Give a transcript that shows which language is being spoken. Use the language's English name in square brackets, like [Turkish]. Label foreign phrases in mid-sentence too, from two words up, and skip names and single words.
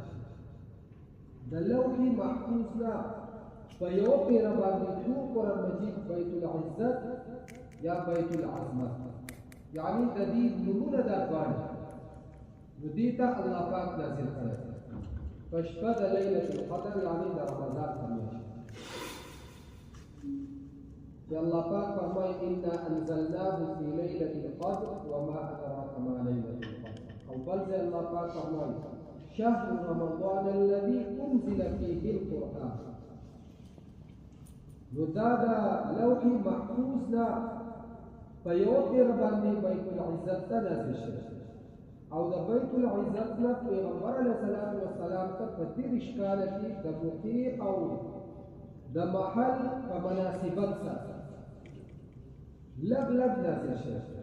[Pashto] د لوح محفوظ نه په یو پیره باندې ټول قرآن مجید بیت العزت یا بیت العظمت یعنی د دې نومونه دا دواړه نو دې ته الله پاک نازل کړی په شپه د لیلة القدر یعنی د رمضان په میاشت يا الله پاک فرمای [Arabic] انا انزلناه في ليلة القدر وما ادراك ما ليلة القدر [Pashto] او بل زي الله پاک فرمای [Arabic] شهر رمضان الذي انزل فيه القرآن [Pashto] نو دا د لوح محفوظ نه په یو پیر باندې بیت العزت ته نازل شوی او د بیت العزت نه پیغمبر علیه السلام ته په دېرش کاله کې د موقع او د محل په مناسبت سره لږ نازل شوی.